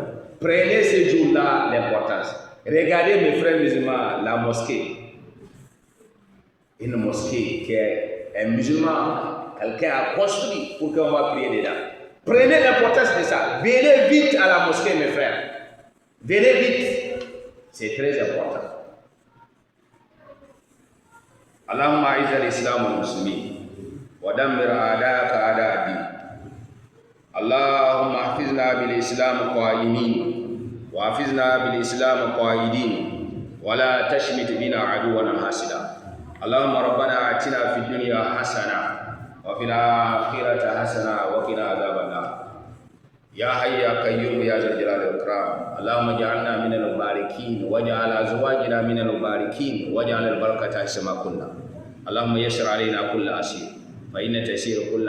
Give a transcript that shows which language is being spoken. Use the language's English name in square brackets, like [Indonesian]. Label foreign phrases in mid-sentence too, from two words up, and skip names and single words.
[French] Prenez ces jours-là l'importance. Regardez mes frères musulmans, la mosquée. Une mosquée qu'un musulman, quelqu'un a construit pour qu'on va prier dedans. Prenez l'importance de ça. Venez vite à la mosquée, mes frères. Venez vite. C'est très important. [Arabic] اللهم أعز الإسلام والمسلمين ودمر أعداءك أعداء الدين. اللهم احفظنا بالإسلام قائمين واحفظنا بالإسلام قاعدين ولا تشمت بنا عدوا حاسدا. اللهم ربنا آتنا في الدنيا حسنة وفي الآخرة حسنة وقنا عذاب النار يا حي يا قيوم يا ذا الجلال والإكرام اللهم اجعلنا من المباركين واجعل أزواجنا من المباركين واجعل البركة حيثما كنا اللهم يسر علينا كل عسير فإن تيسير كل